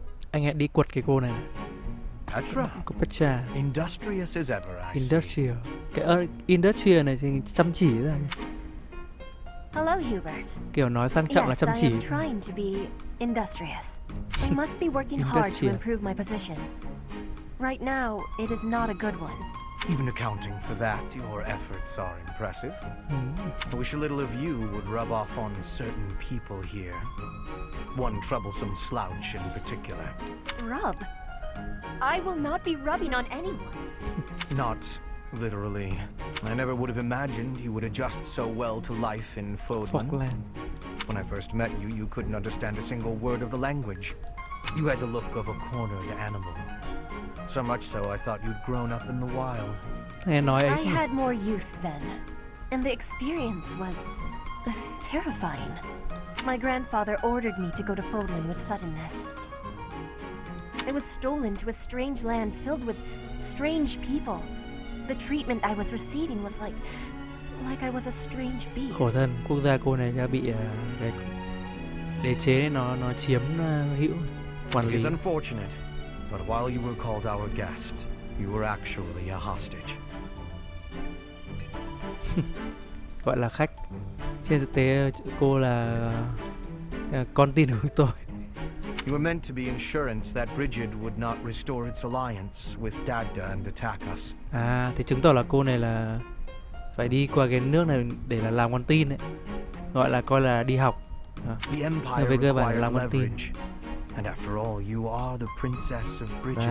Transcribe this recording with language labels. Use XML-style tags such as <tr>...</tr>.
<vi>Anh hãy đi quật cái cô này. Cô Petra.</vi> <en>Industrious as ever, I Industrial.</en> <vi>Cái industrial này thì chăm chỉ ra nhỉ.</vi> <en>Hello, Humbert.</en> <vi>Kiểu nói sang trọng là chăm chỉ.</vi> <en>Yes, I am trying to be industrious. I must be working hard to improve my position. Right now, it is not a good one. Even accounting for that, your efforts are impressive. I wish a little of you would rub off on certain people here. One troublesome slouch in particular. Rub? I will not be rubbing on anyone. Not literally. I never would have imagined you would adjust so well to life in Fodlan. When I first met you, you couldn't understand a single word of the language. You had the look of a cornered animal. So much so, I thought you'd grown up in the wild. I had more youth then, and the experience was terrifying. My grandfather ordered me to go to Fodlan with suddenness. I was stolen to a strange land filled with strange people. The treatment I was receiving was like I was a strange beast.</en> <vi>Khổ thân, quốc gia cô này đã bị cái đế chế nó chiếm hữu quản lý.</vi> <en>It is unfortunate. But while you were called our guest, you were actually a hostage.</en> <vi>Gọi là khách. Trên thực tế cô là con tin của tôi.</vi> <en>You were meant to be insurance that Bridget would not restore its alliance with Dagda and attack us.</en> <vi>À, thì chứng tỏ là cô này là phải đi qua cái nước này để là làm con tin đấy. Gọi là coi là đi học.</vi> <en>The Empire required leverage. And after all, you are the princess of Bridget.</en>